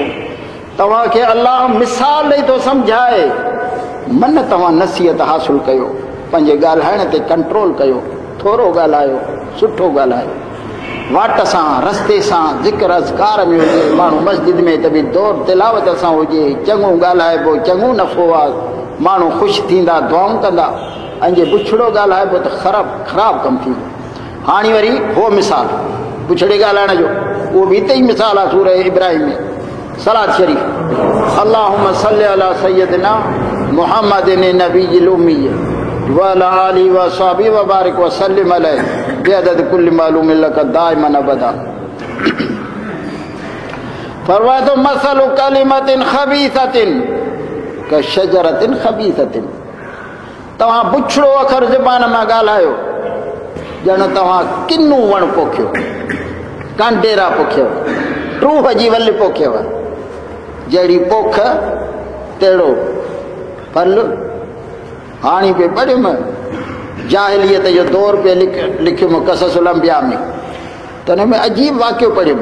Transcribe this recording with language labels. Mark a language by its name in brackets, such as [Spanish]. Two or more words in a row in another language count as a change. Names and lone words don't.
[Sindhi] तव्हांखे अल्लाह मिसाल ॾेई थो सम्झाए, मन तव्हां नसीहत हासिल कयो, पंहिंजे ॻाल्हाइण ते कंट्रोल कयो, थोरो ॻाल्हायो, सुठो ॻाल्हायो, वाट सां रस्ते सां ज़िक्र अज़कार में हुजे, माण्हू मस्जिद में त बि दौर तिलावत सां हुजे, चङो ॻाल्हाइबो, चङो नफ़ो आहे, माण्हू ख़ुशि थींदा, दुआऊं कंदा। ऐं जे बुछड़ो ॻाल्हाइबो त ख़राबु कमु थींदो। हाणे वरी हो मिसाल बुछड़े ॻाल्हाइण जो, उहो बि हिते ई मिसाल आहे सूरह इब्राहिम में। सलात शरीफ़ [Arabic] اللهم صل على سيدنا محمد النبي الأمي و على آله و أصحابه و بارك و سلم عليه بعدد كل معلوم لك دائما أبدا. [Sindhi] फरमाए तो [Arabic] مثل كلمة خبيثة كشجرة خبيثة. [Sindhi] तव्हां बुछड़ो अखर ज़बान मां ॻाल्हायो ॼण तव्हां किन्नू वण पोखियो, कांडेरा पोखियो, टूह जी वल पोखियव। जहिड़ी पोख तहिड़ो फल। हाणे पे पढ़ियुमि जाहिलियत जो दौर पे लिखियुमि क़ससुल अंबिया में, त हुन में अजीब वाक़ियो पढ़ियुमि।